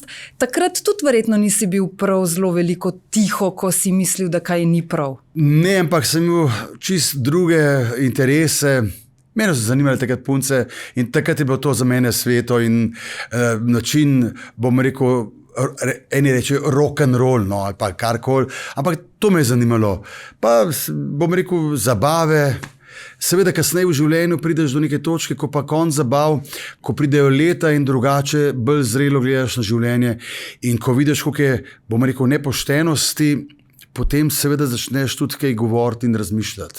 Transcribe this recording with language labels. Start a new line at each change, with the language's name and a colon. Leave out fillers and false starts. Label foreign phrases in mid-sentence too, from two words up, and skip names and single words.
Slovenian: Takrat tudi verjetno nisi bil prav zelo veliko tiho, ko si mislil, da kaj ni prav. Ne, ampak sem imel čist druge interese. Mene so zanimali takrat punce in takrat je bilo to za mene sveto in način, bom rekel, eni reče
English: rock and roll,
Slovenian: no, ali pa karkoli, ampak to me je zanimalo. Pa bom rekel zabave, seveda kasneje v življenju prideš do neke točke, ko pa konc zabav, ko pridejo leta in drugače, bolj zrelo gledaš na življenje in ko vidiš, koliko je, bom rekel, nepoštenosti, potem seveda začneš tudi kaj govoriti in razmišljati.